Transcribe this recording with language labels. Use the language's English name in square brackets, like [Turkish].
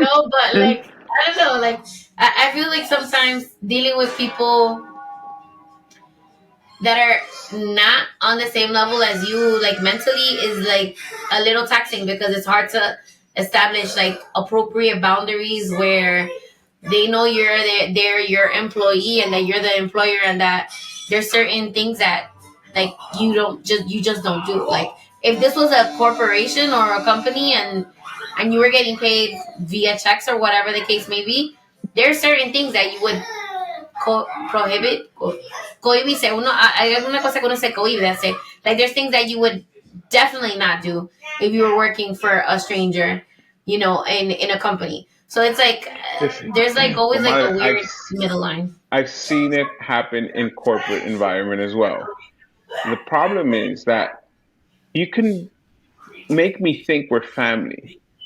[English] but like I don't know, like I feel like sometimes dealing with people that are not on the same level as you, like mentally, is like a little taxing because it's hard to establish like appropriate boundaries where they know they're your employee and that you're the employer and that there's certain things that like you just don't do. Like if this was a corporation or a company and you were getting paid via checks or whatever the case may be, there's certain things that you would prohibit, cohibirse. [Spanish] Hay alguna cosa que uno se cohibe de hacer. [English] Like there's things that you would definitely not do if you were working for a stranger, in a company. So it's like Listen, there's like always like a [Spanish] comadre, [English] weird middle line. I've seen it happen in corporate environment as well. The problem is that you can make me think we're family.